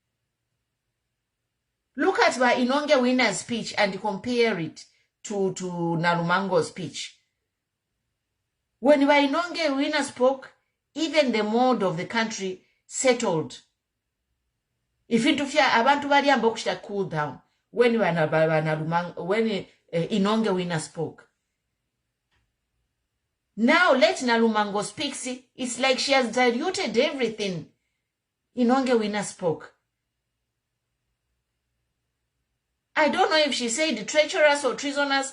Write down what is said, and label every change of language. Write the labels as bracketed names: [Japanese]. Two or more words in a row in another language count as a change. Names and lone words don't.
[English] Look at Inonge Winner's speech and compare it to Nalumango's speech. When Inonge Winner spoke, even the mode of the country settled. If [Bemba] abantu baliamba okushita [English] cool down when Inonge Winner spoke. Now let Nalumango speak. See, it's like she has diluted everything. Inonge Winner spoke. I don't know if she said treacherous or treasonous.